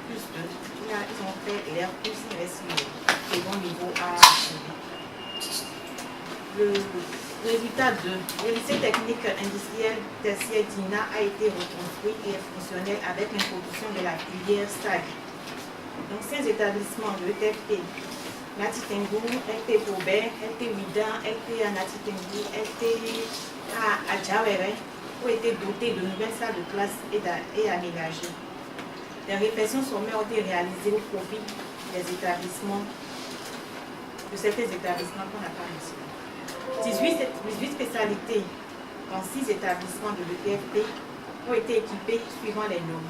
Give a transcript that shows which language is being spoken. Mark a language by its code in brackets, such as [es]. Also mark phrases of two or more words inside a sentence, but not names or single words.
[fr] Ils ont fait l'R+, il reste le second niveau à achever. Le résultat de le lycée technique industriel tertiaire TINA a été reconstruit et est fonctionnel avec l'introduction de la filière STAG. Donc 5 établissements de TFP, Natitengu, LT Pobert, LT Ouida, LT Natitengu, LT Adjawere ont été dotés de nouvelles salles de classe et aménagées. Les réflexions sommaires ont été réalisées au profit des établissements, de certains établissements qu'on n'a pas mentionnés. 18 spécialités dans 6 établissements de l'ETFP ont été équipés suivant les normes.